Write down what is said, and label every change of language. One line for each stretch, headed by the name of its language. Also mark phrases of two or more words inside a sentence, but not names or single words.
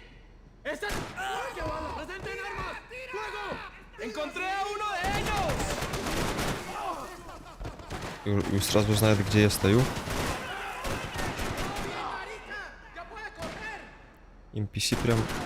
Spanish: ¡Esta es... ¡Que van! ¡Presenten armas! ¡Fuego! ¡Encontré a uno de ellos!
Russian: И сразу знает, где я стою. NPC прям...